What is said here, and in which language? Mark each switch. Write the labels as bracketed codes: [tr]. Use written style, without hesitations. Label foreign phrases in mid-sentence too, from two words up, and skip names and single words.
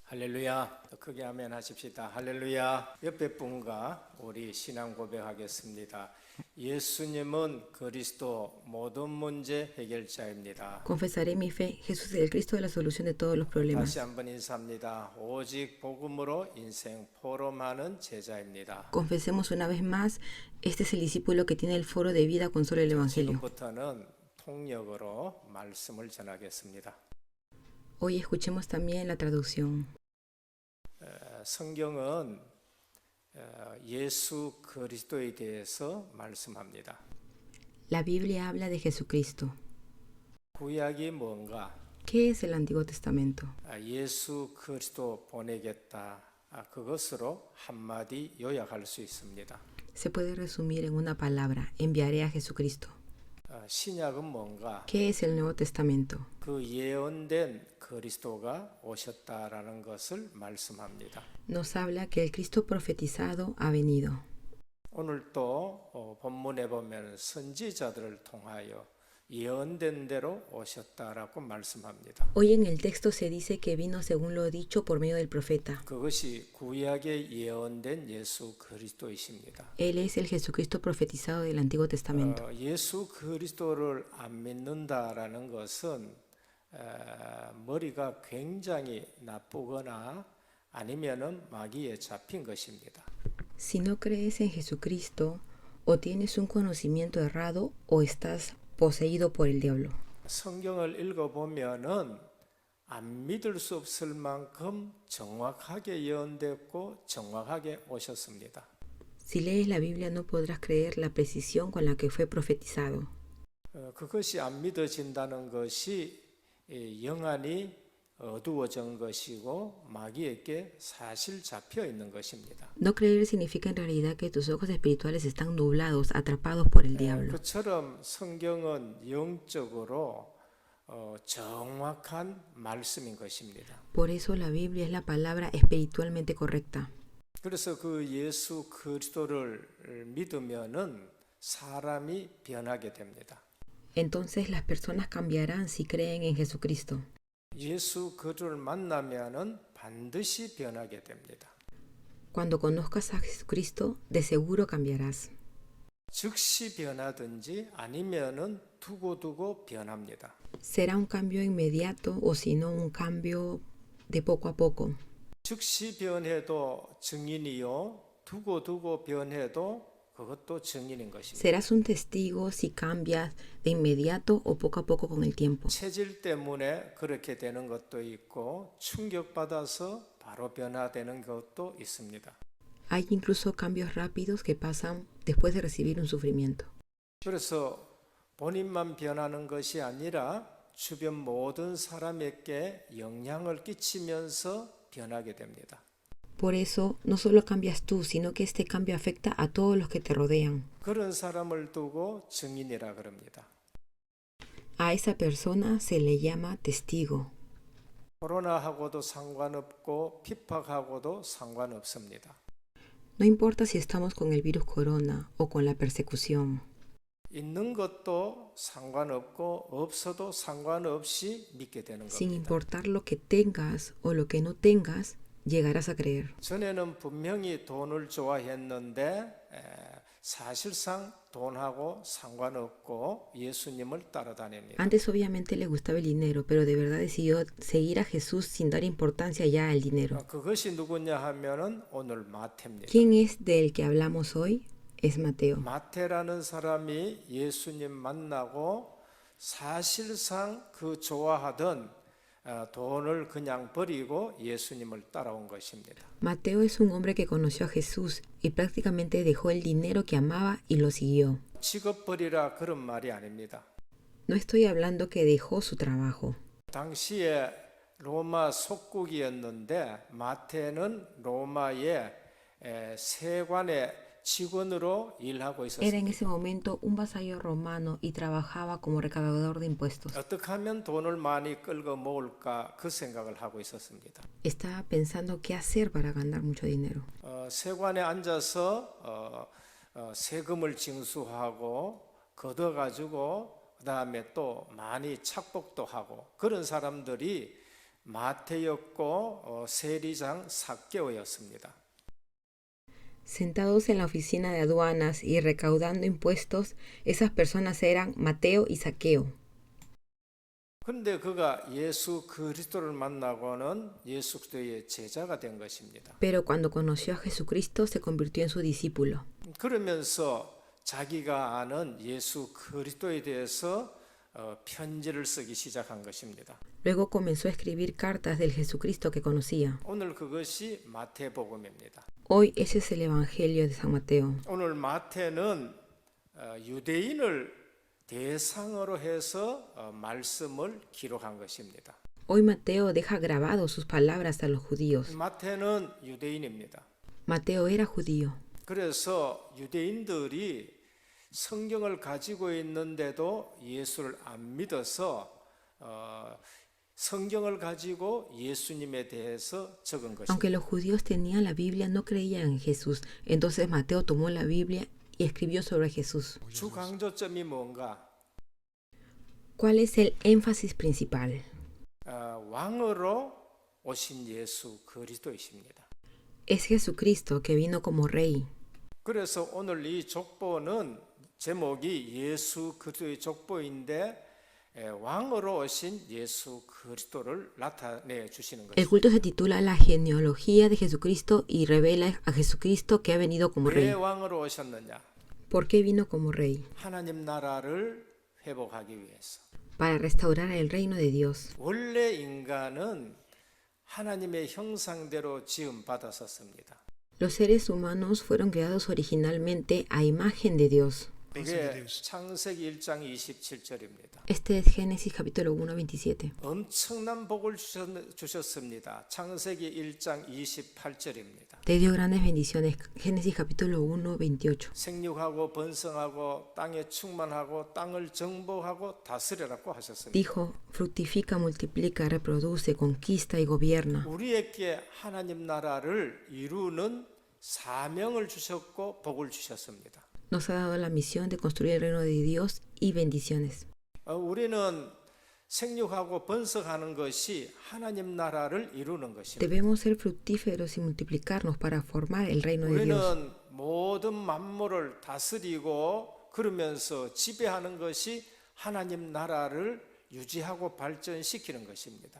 [ko] 할렐루야. 더 크게 아멘 하십시다. 할렐루야. 옆에 분과 우리 신앙 고백하겠습니다. 예수님은 그리스도 모든 문제 해결자입니다. [es] Confesaré mi fe, Jesús es el Cristo de la solución de todos los [ko] 다시 [es] problemas. [ko] 한번 인사합니다. 오직 복음으로 인생 포럼하는 제자입니다. [es] Confesemos una vez más, este es el discípulo que tiene el foro de vida con solo el Evangelio. [ko] 지금부터는 통역으로 말씀을 전하겠습니다. [es] Hoy escuchemos también la traducción. [ko] 성경은 예수 그리스도에 대해서 말씀합니다. [es] La Biblia habla de Jesucristo. [ko] 구약이 뭔가? [es] ¿Qué es el Antiguo Testamento? [ko] 예수 그리스도 보내겠다. 그것으로 한마디 요약할 수 있습니다. [es] Se puede resumir en una palabra, enviaré a Jesucristo. [ko] 신약은 뭔가? [es] ¿Qué es el Nuevo Testamento? [ko] 그 예언된 그리스도가 오셨다라는 것을 말씀합니다. [es] Nos habla que el Cristo profetizado ha venido. [ko] 오늘 또 본문에 보면 선지자들을 통하여 예언된 대로 오셨다라고 말씀합니다. [es] Hoy en el texto se dice que vino según lo dicho por medio del profeta. [ko] 그것이 구약에 예언된 예수 그리스도이십니다. [es] Él es el Jesucristo profetizado del Antiguo Testamento. [ko] 예수 그리스도를 안 믿는다라는 것은 머리가 굉장히 나쁘거나 아니면은 마귀에 잡힌 것입니다. [es] Si no crees en Jesucristo, o tienes un conocimiento errado o estás poseído por el diablo. [ko] 성경을 읽어보면은 안 믿을 수 없을 만큼 정확하게 예언됐고 정확하게 오셨습니다. [es] Si lees la Biblia no podrás creer la precisión con la que fue profetizado. [ko] 그것이 안 믿어진다는 것이 영안이 어두워진 것이고 마귀에게 사실 잡혀 있는 것입니다. [es] No creer significa en realidad que tus ojos espirituales están nublados, atrapados por el diablo. [ko] 그처럼 성경은 영적으로 정확한 말씀인 것입니다. [es] Por eso la Biblia es la palabra espiritualmente correcta. [ko] 그래서 그 예수 그리스도를 믿으면은 사람이 변하게 됩니다. [es] Entonces las personas cambiarán si creen en Jesucristo. [ko] 예수 그리스도를 만나면은 반드시 변하게 됩니다. [es] Cuando conozcas a Jesucristo, de seguro cambiarás. [ko] 즉시 변하든지 아니면은 두고두고 변합니다. [es] Será un cambio inmediato o si no un cambio de poco a poco. [ko] 즉시 변해도 증인이요, 두고두고 변해도 그것도 증인인 것입니다. [es] Serás un testigo si cambias de inmediato o poco a poco con el tiempo. [ko] 체질 때문에 그렇게 되는 것도 있고 충격받아서 바로 변화되는 것도 있습니다. [es] Hay incluso cambios rápidos que pasan después de recibir un sufrimiento. [ko] 그래서 본인만 변하는 것이 아니라 주변 모든 사람에게 영향을 끼치면서 변하게 됩니다. [es] Por eso, no solo cambias tú, sino que este cambio afecta a todos los que te rodean. [ko] 그런 사람을 두고 증인이라 그럽니다. [es] A esa persona se le llama testigo. [ko] 코로나하고도 상관없고 핍박하고도 상관없습니다. [es] No importa si estamos con el virus corona o con la persecución. [ko] 있는 것도 상관없고 없어도 상관없이 믿게 되는 [es] Sin [ko] 겁니다. [es] importar lo que tengas o lo que no tengas, llegarás a creer. [ko] 전에는 분명히 돈을 좋아했는데 사실상 돈하고 상관없고 예수님을 따라다닙니다. [es] Antes obviamente le gustaba el dinero, pero de verdad decidió seguir a Jesús sin dar importancia ya al dinero. [ko] 그것이 누구냐 하면은 오늘 마태입니다. [es] ¿Quién es del que hablamos hoy? Es Mateo. [ko] 마태라는 사람이 예수님 만나고 사실상 그 좋아하던 돈을 그냥 버리고 예수님을 따라온 것입니다. [es] Mateo es un hombre que conoció a Jesús y prácticamente dejó el dinero que amaba y lo siguió. [ko] 직업 버리라 그런 말이 아닙니다. [es] No estoy hablando que dejó su trabajo. [ko] 당시에 로마 속국이었는데 마태는 로마의 세관의 직원으로 일하고 [es] Era en [ko] 있었습니다. [es] ese momento un vasallo romano y trabajaba como recaudador de impuestos. [ko] 어떻게 하면 돈을 많이 끌고 모을까 그 생각을 하고 있었습니다. [es] Estaba pensando qué hacer para ganar mucho dinero. [ko] 세관에 앉아서 세금을 징수하고 걷어가지고 그 다음에 또 많이 착복도 하고 그런 사람들이 마태였고 세리장 삭개오였습니다. [es] Sentados en la oficina de aduanas y recaudando impuestos, esas personas eran Mateo y Zaqueo. [ko] 그런데 그가 예수 그리스도를 만나고는 예수 그리스도의 제자가 된 것입니다. [es] Pero cuando conoció a Jesucristo se convirtió en su discípulo. [ko] 그러면서 자기가 아는 예수 그리스도에 대해서 편지를 쓰기 시작한 것입니다. [es] Luego comenzó a escribir cartas del Jesucristo que conocía. [ko] 오늘 그것이 마태복음입니다. [es] Hoy ese es el Evangelio de San Mateo. [ko] 오늘 마태는 유대인을 대상으로 해서 말씀을 기록한 것입니다. [es] Hoy Mateo deja grabado sus palabras a los judíos. [ko] 마태는 유대인입니다. [es] Mateo era judío. [ko] 그래서 유대인들이 성경을 가지고 있는데도 예수를 안 믿어서 성경을 가지고 예수님에 대해서 적은 것입니다. [es] Aunque los judíos tenían la Biblia, no creían en Jesús. Entonces Mateo tomó la Biblia y escribió sobre Jesús. [ko] 주 강조점이 뭔가? [es] ¿Cuál es el énfasis principal? [ko] 왕으로 오신 예수 그리스도이십니다. [es] Es Jesucristo que vino como rey. [ko] 그래서 오늘 이 족보는 제목이 예수 그리스도의 족보인데 왕으로 오신 예수 그리스도를 나타내 주시는 [es] El [ko] 것입니다. [es] culto se titula La genealogía de Jesucristo y revela a Jesucristo que ha venido como [ko] 왜 [es] rey. [ko] 왕으로 오셨느냐? [es] ¿Por qué vino como rey? [ko] 하나님 나라를 회복하기 위해서. [es] Para restaurar el reino de Dios. [ko] 원래 인간은 하나님의 형상대로 지음 받았었습니다. [es] Los seres humanos fueron creados originalmente a imagen de Dios. [ko] 그게 창세기 1장 27절입니다. [es] Este es Génesis capítulo 1, 27. [ko] 엄청난 복을 주셨습니다. 창세기 1장 28절입니다. [es] Te dio grandes bendiciones. Génesis capítulo 1, 28. [ko] 생육하고 번성하고 땅에 충만하고 땅을 정복하고 다스리라고 하셨습니다. [es] Dijo, fructifica, multiplica, reproduce, conquista y gobierna. [ko] 우리에게 하나님 나라를 이루는 사명을 주셨고 복을 주셨습니다. [es] Nos ha dado la misión de construir el reino de Dios y bendiciones. [ko] 우리는 생육하고 번성하는 것이 하나님 나라를 이루는 것입니다. [es] Debemos ser fructíferos y multiplicarnos para formar el reino de Dios. [ko] 우리는 모든 만물을 다스리고 그러면서 지배하는 것이 하나님 나라를 유지하고 발전시키는 것입니다.